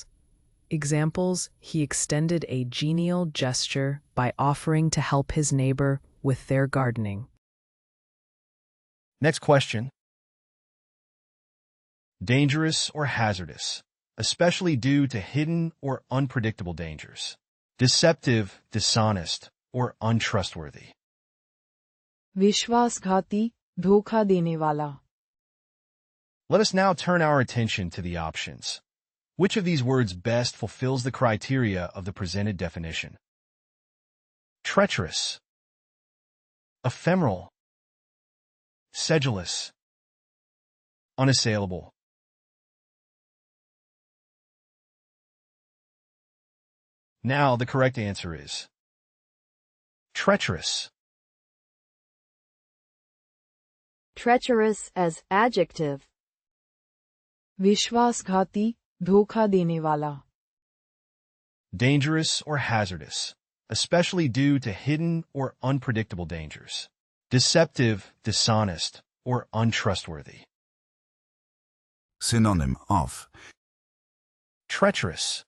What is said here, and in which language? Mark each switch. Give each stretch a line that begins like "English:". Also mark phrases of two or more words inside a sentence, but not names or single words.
English: Examples: he extended a genial gesture by offering to help his neighbor with their gardening. Next question. Dangerous or hazardous, especially due to hidden or unpredictable dangers. Deceptive, dishonest, or untrustworthy.
Hindi: विश्वासघाती, धोखा देने वाला.
English: Let us now turn our attention to the options. Which of these words best fulfills the criteria of the presented definition? Treacherous, ephemeral, sedulous, unassailable. Now the correct answer is treacherous. Treacherous as adjective.
Hindi: विश्वासघाती, धोखा देने वाला.
English: Dangerous or hazardous, especially due to hidden or unpredictable dangers. Deceptive, dishonest, or untrustworthy. Synonym of Treacherous,